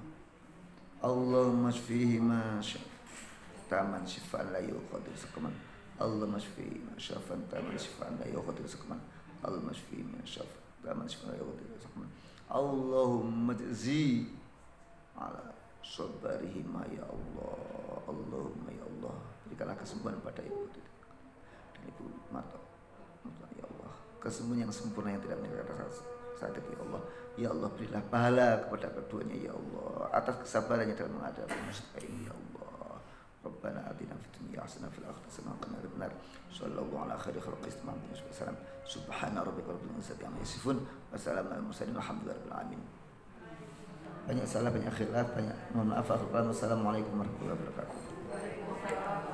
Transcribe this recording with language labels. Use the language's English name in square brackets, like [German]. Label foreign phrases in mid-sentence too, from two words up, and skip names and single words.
[Arabic] اللهم اشفه ما شفا تاما شفاء لا يغادر سقما. اللهم اشفه ما شفا تاما شفاء لا يغادر سقما. اللهم اشفه ما شفا تاما شفاء لا يغادر سقما. اللهم اجز على صبره ما يا الله. اللهم يا الله, [Indonesian] berikanlah kesembuhan pada ibu Titi dan ibu Marto [Arabic] يا الله, [Indonesian] kesembuhan yang sempurna yang tidak meninggalkan rasa sakit [Arabic] يا الله. يا الله, [Indonesian] berilah pahala kepada keduanya [Arabic] يا الله [Indonesian] atas kesabarannya dalam menghadapi musibah ini [Arabic] يا الله. ربنا آتنا في الدنيا حسنة في الآخرة حسنة وقنا عذاب النار. صلى الله على خير خلق محمد صلى الله عليه وسلم. سبحان ربك رب العزة عما يصفون وسلام على المرسلين والحمد لله رب العالمين. [Indonesian] Banyak salah, banyak khilaf, banyak mohon maaf. [Arabic] السلام عليكم ورحمة الله وبركاته.